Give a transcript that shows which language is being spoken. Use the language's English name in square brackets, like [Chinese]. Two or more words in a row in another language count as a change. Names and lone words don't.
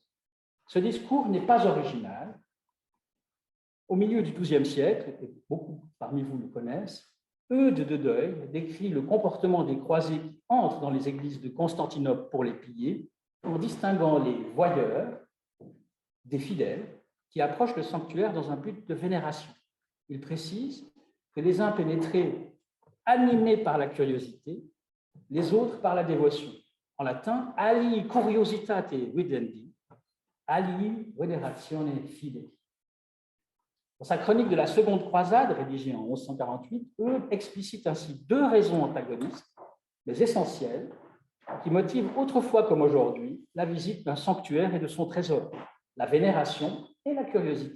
[French] Ce discours n'est pas original. Au milieu du XIIe siècle, et beaucoup parmi vous le connaissent, Eudes de Deuil décrit le comportement des croisés qui entrent dans les églises de Constantinople pour les piller, en distinguant les voyeurs des fidèles qui approchent le sanctuaire dans un but de vénération. Il précise que les uns pénétraient animés par la curiosité, les autres par la dévotion. En latin, [Latin] ali curiositate videndi, ali veneratione fidei. [French] Dans sa chronique de la Seconde Croisade, rédigée en 1148, Eudes explicite ainsi deux raisons antagonistes, mais essentielles, qui motivent autrefois comme aujourd'hui la visite d'un sanctuaire et de son trésor, la vénération et la curiosité.